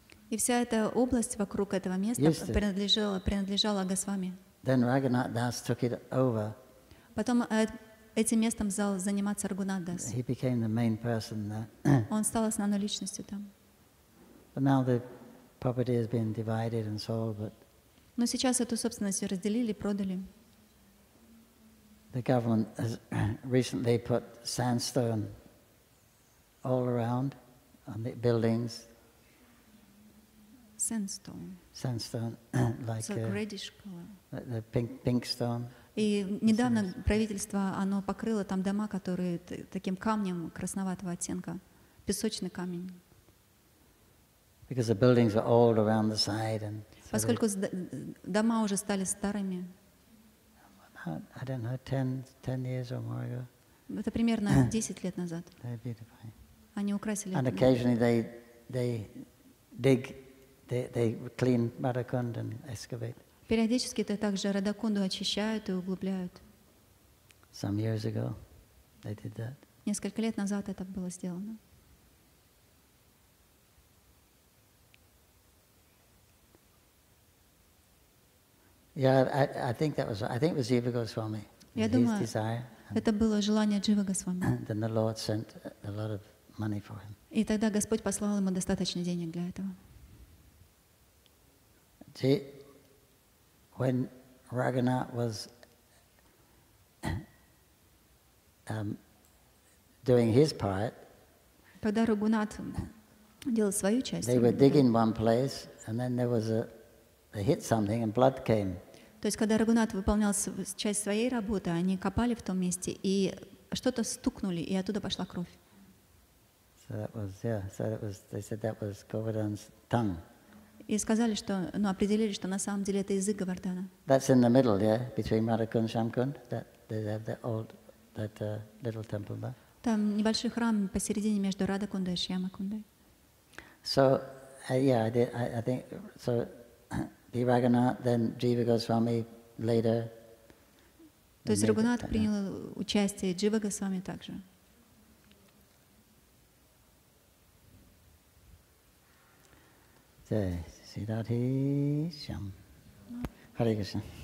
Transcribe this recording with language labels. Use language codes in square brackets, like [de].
[ru] И вся эта область вокруг этого места принадлежала Госвами. [en] Then Raghunath Das took it over. [ru] Потом этим местом стал заниматься Рагунат Дас. [en] He became the main person there. [ru] Он стал основной личностью там. [en] But now the property has been divided and sold, but [ru] Но сейчас эту собственность разделили, продали. [en] the government has recently put sandstone all around on the buildings. Sandstone, like reddish color. The pink stone. [ru] И недавно правительство, оно покрыло там дома, которые таким камнем красноватого оттенка, песочный камень. [en] Because the buildings are old around the side and. [ru] Поскольку дома уже стали старыми. [en] I don't know, 10 years or more ago. [ru] Это примерно 10 лет назад. [en] They're beautifying. [ru] Они украсили. [en] And occasionally they dig, they clean Radhakund and excavate. [ru] Периодически это также Радакунду очищают и углубляют. [en] Some years ago, they did that. [ru] Несколько лет назад это было сделано. [en] Yeah, I think it was Jiva Goswami. [ru] Я думаю, это было желание Джива Госвами. [en] Then the Lord sent a lot of money for him. [ru] И тогда Господь послал ему достаточно денег для этого. [en] When Raghunath was doing his part, [ru] когда Рагунат делал свою часть, [en] they were digging one place, and then there was they hit something, and blood came. [ru] То есть, когда Рагунат выполнял часть своей работы, они копали в том месте и что-то стукнули, и оттуда пошла кровь. [en] So they said that was Govardhan's tongue. [ru] И сказали, что, определили, что на самом деле это язык Говардхана. [en] That's in the middle, yeah, between Radhakund and Shamkund. That they have that little temple there. [ru] Там небольшой храм посередине между Радакундой и Шьямакундой. [en] So I think so. The Raghunath, then Jiva Goswami later. [ru] То есть Рагунат принял участие, Джива Госвами также. [sa] Jai Siddharthi Sham. Hare Krishna.